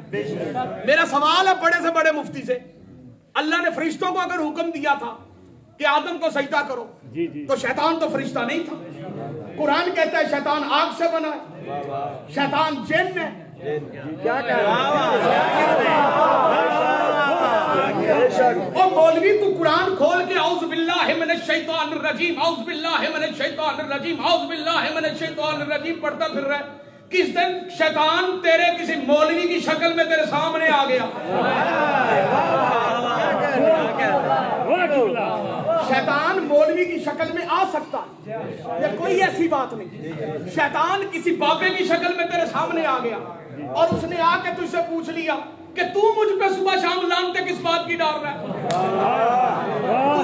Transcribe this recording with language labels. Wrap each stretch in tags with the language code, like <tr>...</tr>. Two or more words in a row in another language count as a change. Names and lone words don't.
<ur>میرا سوال ہے بڑے سے بڑے مفتی سے, اللہ نے فرشتوں کو اگر حکم دیا تھا کہ آدم کو سجدہ کرو, تو شیطان تو فرشتہ نہیں تھا. قرآن کہتا ہے شیطان آگ سے بنا ہے, شیطان جن ہے. مولوی تو قرآن کھول کے</ur> <ar>أعوذ بالله من الشيطان الرجيم, أعوذ بالله من الشيطان الرجيم, أعوذ بالله من الشيطان الرجيم</ar> <ur>پڑھتا پھر رہا ہے. کس دن شیطان تیرے کسی مولوی کی شکل میں تیرے سامنے آ گیا، شیطان مولوی کی شکل میں آ سکتا ہے، یہ کوئی ایسی بات نہیں. شیطان کسی بابے کی شکل میں تیرے سامنے آ گیا اور اسنے آکے تجھسے پوچھ لیا کہ تو مجھ پہ صبح شام لعنتے کس بات کی ڈال رہا ہے.</ur>